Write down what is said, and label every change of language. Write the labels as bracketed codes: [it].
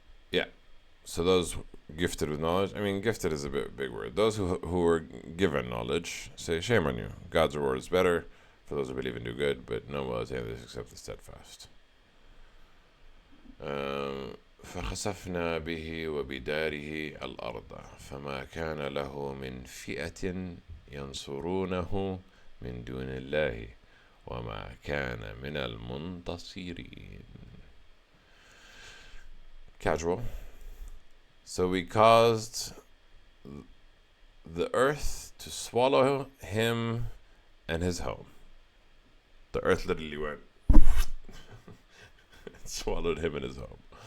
[en] Yeah. So those gifted with knowledge. I mean, gifted is a big word. Those who were given knowledge say, shame on you. God's reward is better for those who believe and do good, but none will attain this except the steadfast. [ar] فخسفنا به وبداره الأرض فما كان له من فئة ينصرونه من دون الله وما كان من المنتصرين. [en] Casual. So we caused the earth to swallow him and his home. The earth literally went swallowed him and his home.